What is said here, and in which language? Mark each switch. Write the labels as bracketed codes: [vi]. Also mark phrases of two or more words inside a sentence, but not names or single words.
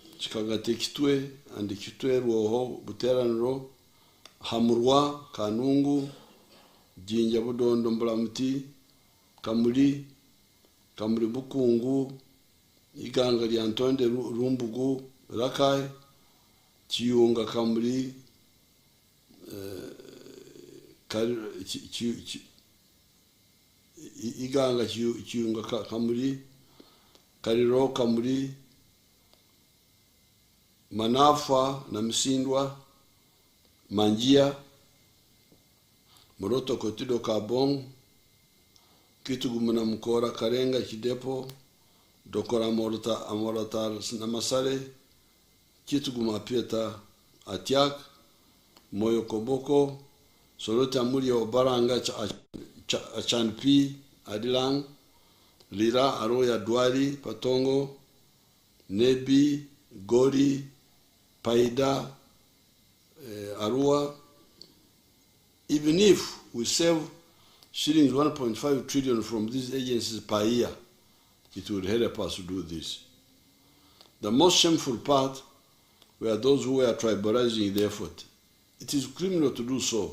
[en] chikagate kitwe and kitwe roho buteraniro hamurwa kanungu jinja budondo mbulamuti kamuli bukungu iganga lya ntonde rumbugu rakai chiyunga kamuli iganga chiyunga kamuli kariro kamuli manafa na msindwa manjia moroto kotido kabong kitugumuna mkora karenga kidepo dokora amorata na masare kituguma pieta atiak moyo koboko solote amuri ya obaranga achanpi adilang lira aroya duari patongo nebi gori paida arua. Even if we save shillings 1.5 trillion from these agencies per year, it would help us to do this. The most shameful part were those who were tribalizing the effort. It is criminal to do so.